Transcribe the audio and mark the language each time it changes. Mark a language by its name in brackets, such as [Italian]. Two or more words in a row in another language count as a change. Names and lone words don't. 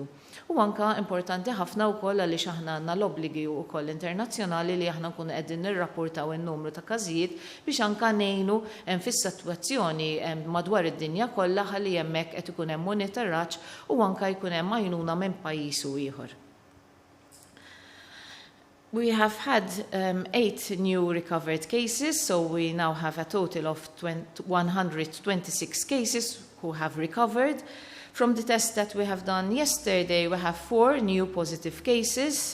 [Maltese] U anka importanti ħafna wkoll għaliex aħna għandna l-obbligi wkoll internazzjonali li aħna nkunu qegħdin nirrapportaw in-numru ta' każijiet biex anke ngħinu fis-sitwazzjoni madwar id-dinja kollha ħalli hemmhekk qed ikun hemm monitoraġġ u anke jkun hemm għajnuna minn pajjiż u ieħor. [English] We have had 8 new recovered cases, so we now have a total of 126 cases who have recovered. From the test that we have done yesterday, we have 4 new positive cases.